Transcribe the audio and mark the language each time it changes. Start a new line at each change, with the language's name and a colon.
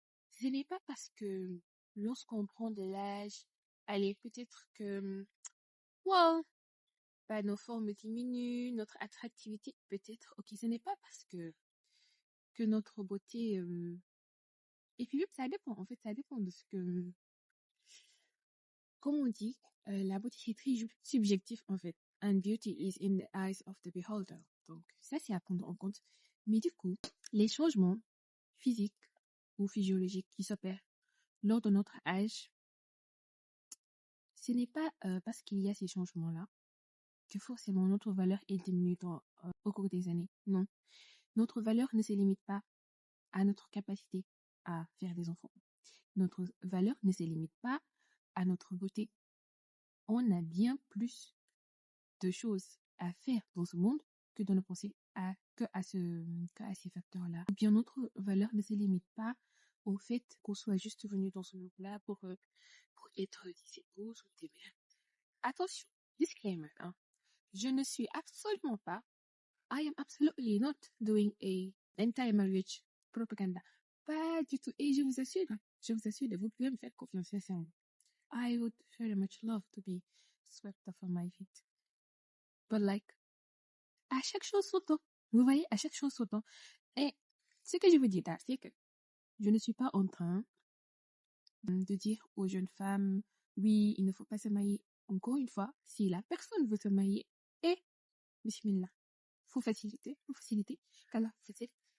French: Ce n'est pas parce que lorsqu'on prend de l'âge, allez, peut-être que, wow, nos formes diminuent, notre attractivité peut-être. Ok, ce n'est pas parce que notre beauté... Et puis même, ça dépend. En fait, ça dépend de ce que... Comme on dit, la beauté, c'est très subjectif, en fait.
English: And beauty is in the eyes of the beholder.
French: Donc, ça, c'est à prendre en compte. Mais du coup, les changements physiques ou physiologiques qui s'opèrent lors de notre âge, ce n'est pas parce qu'il y a ces changements-là que forcément notre valeur est diminuée au cours des années. Non. Notre valeur ne se limite pas à notre capacité à faire des enfants. Notre valeur ne se limite pas à notre beauté. On a bien plus de choses à faire dans ce monde que de ne penser qu'à ces facteurs-là. Ou bien notre valeur ne se limite pas au fait qu'on soit juste venu dans ce monde-là pour être des épouses ou des mères. Attention, disclaimer, hein. Je ne suis absolument pas,
English: I am absolutely not doing a anti-marriage propaganda.
French: pas du tout. Et je vous assure, vous pouvez me faire confiance, sincèrement.
English: I would very much love to be swept off on my feet. But like,
French: à chaque chose son temps. Vous voyez, à chaque chose son temps. Et ce que je veux dire là, c'est que je ne suis pas en train de dire aux jeunes femmes, oui, il ne faut pas se marier. Encore une fois, si la personne veut se marier, et bismillah, faut faciliter, qu'Allah facilite.